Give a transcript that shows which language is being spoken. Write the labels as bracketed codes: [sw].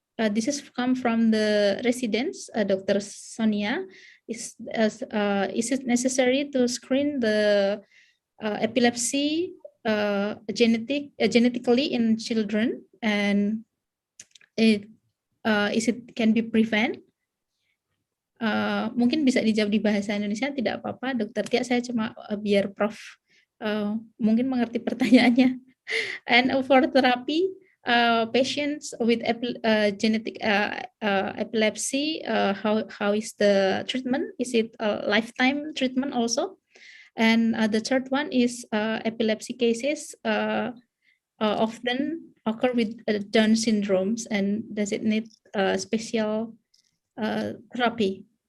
[en] This is come from the residents, Dr. Sonia. Is it necessary to screen the epilepsy genetically in children, and is it can be prevent? [id] Mungkin bisa dijawab di bahasa Indonesia, tidak apa-apa, Dr. Tia. Saya cuma biar Prof mungkin mengerti pertanyaannya. [en] And for therapy, patients with genetic epilepsy, how is the treatment? Is it a lifetime treatment also? And the third one is epilepsy cases often occur with Down syndromes, and does it need special therapy?